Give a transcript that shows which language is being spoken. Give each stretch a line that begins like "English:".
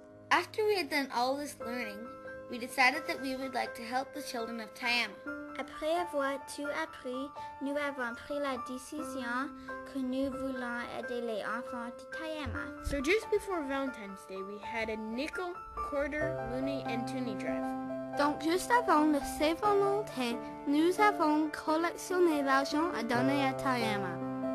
English: After we had done all this learning, we decided that we would like to help the children of Taiama.
French: Après avoir tout appris, nous avons pris la décision que nous voulons aider les enfants de Taiama.
English: So just before Valentine's Day, we had a nickel, quarter, loonie, and toonie drive.
French: Donc, juste avant le Saint-Valentin, nous avons collectionné l'argent à donner à Taiama.